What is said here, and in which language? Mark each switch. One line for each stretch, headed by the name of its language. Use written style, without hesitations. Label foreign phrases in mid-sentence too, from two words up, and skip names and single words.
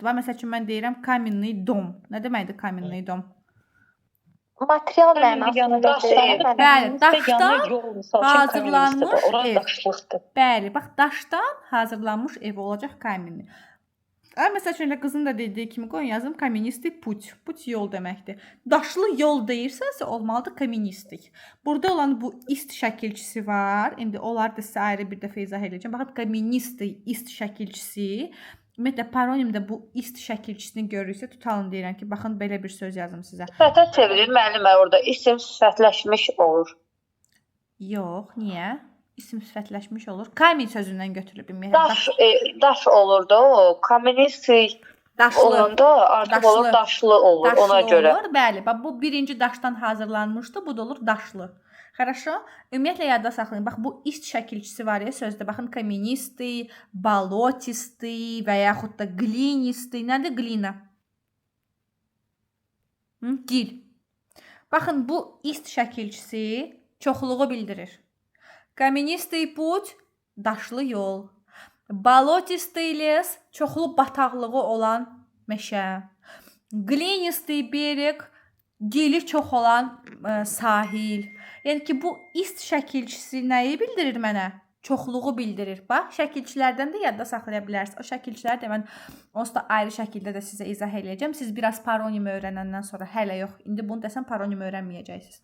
Azerbaijani: Məsəl üçün mən deyirəm
Russian: каменный дом.
Azerbaijani: Nə deməkdir
Russian: каменный дом?
Azerbaijani: Material mənasında. Bəli, daşdan hazırlanmış ev. Daşlıqdır. Bəli, bax daşdan hazırlanmış ev olacaq каменный. Məsəl üçün qızın da dediyi kimi qoyun yazım
Russian: каменистый путь.
Azerbaijani: Put yol deməkdir. Daşlı yol deyirsənsə olmalıdır каменистый. Burada olan bu ist şəkilçisi var. İndi onları da sizə ayrı bir dəfə izah edəcəm. Baxın каменистый ist şəkilçisi. Ümumiyyətlə paronimdə bu ist şəkilçisini görürsə tutalım deyirəm ki, baxın belə bir söz yazım sizə. Sifətə çevirir müəllimə orada isim sifətləşmiş olur. Yox, niyə? İsim sifətləşmiş olur. Kamin sözündən götürülüb ümumiyyətlə. Daş olurdu o. Kamenisti olanda artıq olur daşlı olur ona görə. Olur, bəli. Bax bu birinci daşdan hazırlanmışdı, bu da olur daşlı.
Russian: Хорошо?
Azerbaijani: Ümumiyyətlə yadda saxlayın. Bax bu ist şəkilçisi var ya sözdə. Baxın каменистый, болотистый və yaxud da глинистый. Nədir glina? Gil. Baxın bu ist şəkilçisi çoxluğu bildirir.
Russian: Каменистый путь
Azerbaijani: daşlı yol.
Russian: Болотистый лес
Azerbaijani: çoxlu bataqlığı olan meşə.
Russian: Глинистый берег
Azerbaijani: gili çox olan sahil. Yəni ki, bu ist şəkilçisi nəyi bildirir mənə? Çoxluğu bildirir. Bax, şəkilçilərdən də yadda saxlaya bilərsiniz. O şəkilçiləri də mən onsuz da ayrı şəkildə də sizə izah edəcəm. Siz biraz paronimi öyrənəndən sonra hələ yox. İndi bunu desəm paronimi öyrənməyəcəksiniz.